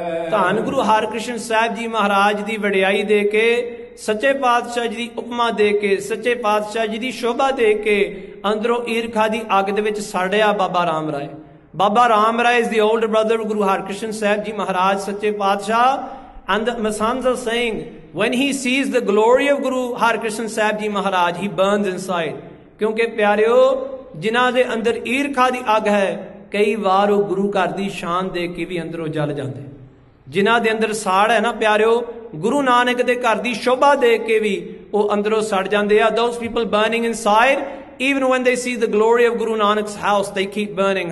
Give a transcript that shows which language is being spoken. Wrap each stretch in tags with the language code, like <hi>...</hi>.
<pa>ਧੰਨ ਗੁਰੂ ਹਰਕ੍ਰਿਸ਼ਨ ਸਾਹਿਬ ਜੀ ਮਹਾਰਾਜ ਦੀ ਵਡਿਆਈ ਦੇ ਕੇ, ਸੱਚੇ ਪਾਤਸ਼ਾਹ ਜੀ ਦੀ ਉਪਮਾ ਦੇ ਕੇ, ਸੱਚੇ ਪਾਤਸ਼ਾਹ ਜੀ ਦੀ ਸ਼ੋਭਾ ਦੇ ਕੇ ਅੰਦਰੋਂ ਈਰਖਾ ਦੀ ਅੱਗ ਦੇ ਵਿੱਚ ਸੜਿਆ ਬਾਬਾ ਰਾਮ ਰਾਏ।</pa> <en>Baba Ram Rai is the older brother of Guru Harkrishan Sahib Ji Maharaj, Sache Padshah. And the Masans are saying, when he sees the glory of Guru Harkrishan Sahib Ji Maharaj, he burns inside.</en> <pa>ਕਿਉਂਕਿ ਪਿਆਰਿਓ ਜਿਨ੍ਹਾਂ ਦੇ ਅੰਦਰ ਈਰਖਾ ਦੀ ਅੱਗ ਹੈ, ਕਈ ਵਾਰ ਉਹ ਗੁਰੂ ਘਰ ਦੀ ਸ਼ਾਨ ਦੇ ਕੇ ਵੀ ਅੰਦਰੋਂ ਜਲ ਜਾਂਦੇ। ਜਿਨ੍ਹਾਂ ਦੇ ਅੰਦਰ ਸਾੜ ਹੈ ਨਾ ਪਿਆਰਿਓ, ਗੁਰੂ ਨਾਨਕ ਦੇ ਘਰ ਦੀ ਸ਼ੋਭਾ ਦੇ ਕੇ ਵੀ ਉਹ ਅੰਦਰੋਂ ਸੜ ਜਾਂਦੇ ਆ।</pa> <en>Those people burning inside, even when they see the glory of Guru Nanak's house, they keep burning.</en>